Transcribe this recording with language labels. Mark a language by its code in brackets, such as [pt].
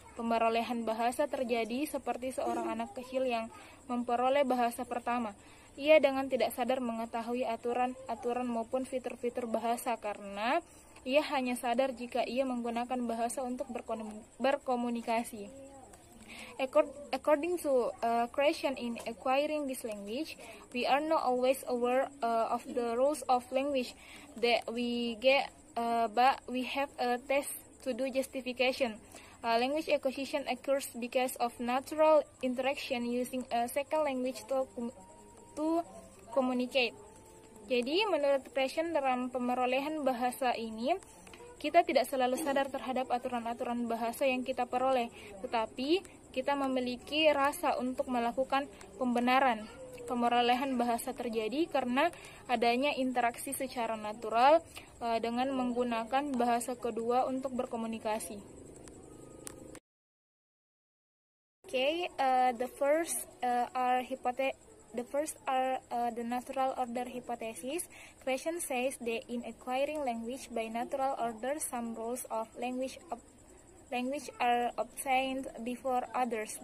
[id] Pemerolehan bahasa terjadi seperti seorang anak kecil yang memperoleh bahasa pertama. Ia dengan tidak sadar mengetahui aturan maupun fitur-fitur bahasa karena ia hanya sadar jika ia menggunakan bahasa untuk berkomunikasi. [en] According to Creation in acquiring this language, we are not always aware of the rules of language that we get, but we have a test to do justification. Language acquisition occurs because of natural interaction using a second language to communicate. [id] Jadi menurut Creation dalam pemerolehan bahasa ini, kita tidak selalu sadar terhadap aturan-aturan bahasa yang kita peroleh, tetapi kita memiliki rasa untuk melakukan pembenaran. Pemerolehan bahasa terjadi karena adanya interaksi secara natural dengan menggunakan bahasa kedua untuk berkomunikasi. [en] Okay, the first are the natural order hypothesis. Creation says that in acquiring language by natural order, some rules of language are obtained before others.